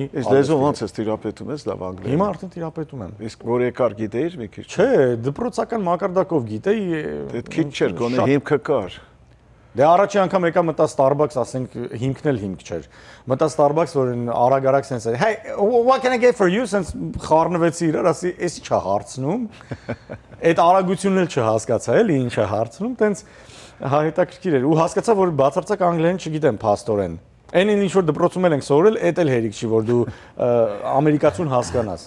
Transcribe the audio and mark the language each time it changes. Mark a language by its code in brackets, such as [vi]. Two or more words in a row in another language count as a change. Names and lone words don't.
[hy] Իսկ լեզու ոնց ես տիրապետում ես լավ անգլերեն։ Հիմա արդեն տիրապետում եմ։ Իսկ որ եկար գիտեիր մի քիչ։ Չէ, դպրոցական մակարդակով գիտեի։ Դե քիչ չէր, գոնե հիմքը կար։ Դե առաջի անգամ եկա մտա Starbucks, ասենք հիմքն էլ հիմք չէր։ Մտա Starbucks, որ արագ-արագ sense է։ [en] Hey, what can I get for you? [hy] Sense խառնվեցի իրար, ասի, էսի չա հարցնում։ Այդ արագությունն էլ չհասկացա, էլի ինչ է հարցնում, տենց հա հետաքրքիր էր։ Ու հասկացա, որ բացարձակ անգլերեն չգիտեմ փաստորեն։ Այնին ինչ որ դպրոցում ենք սովորել, էդ էլ հերիք չի, որ դու ամերիկացուն հասկանաս։